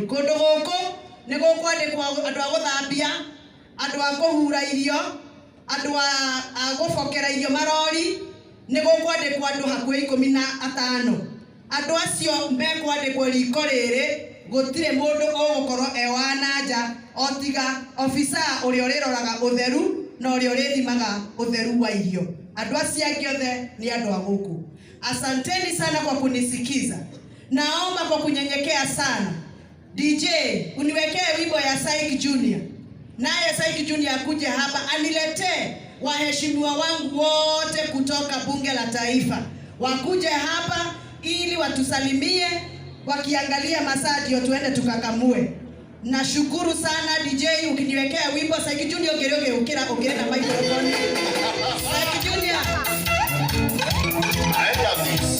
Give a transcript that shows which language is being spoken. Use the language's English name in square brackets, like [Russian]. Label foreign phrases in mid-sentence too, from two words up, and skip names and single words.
[Kikuyu] Kundu guku ni gukwandikwa andu a guthambia, andu a kuhura irio, andu a gufokera irio marori, ni gukwandikwa andu hakuhi 15. Andu acio mekwandikwa riko riri, gutire mundu ugukorwo ewananja otiga ofisa uri uriroraga utheru na uri urithimaga utheru wa irio. Andu acio othe ni andu a guku. [Swahili] Asanteni sana kwa kunisikiza. Naomba kwa kunyenyekea sana, DJ uniwekee wimbo ya Saik Junior. Naye Saik Junior akuje hapa aniletee waheshimiwa wangu wote kutoka bunge la taifa. Wakuje hapa ili watusalimie, wakiangalia masaa ndio tuende tukakamue. Nashukuru sana DJ, ukiniwekea wimbo Saik Junior ukira na microphone. Saik Junior. [English] I love this.